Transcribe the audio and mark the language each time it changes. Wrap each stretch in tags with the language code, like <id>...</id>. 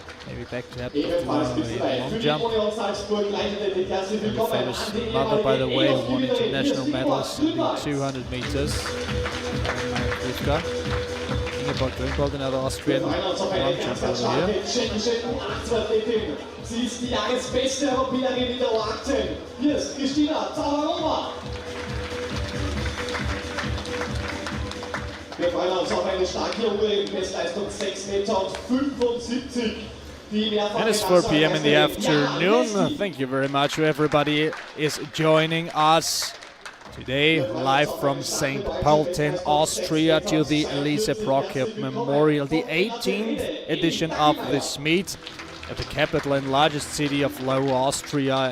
<en>Maybe back to happen long jump. Very famous mother, by the way, who won international medals in the 200 meters. Ingeborg, another Austrian long jumper over here.</en> <de>Sie ist die Jahresbeste Europäerin in der AUT. Hier ist Christina Zavarova. Wir freuen uns auf eine starke Ungarin, Bestleistung 6,75 Meter.</de> <en>And it's 4 p.m. in the afternoon. Thank you very much to everybody is joining us today live from St. Pölten, Austria, to the Liese-Prokop-Memorial, the 18th edition of this meet at the capital and largest city of Lower Austria.</en>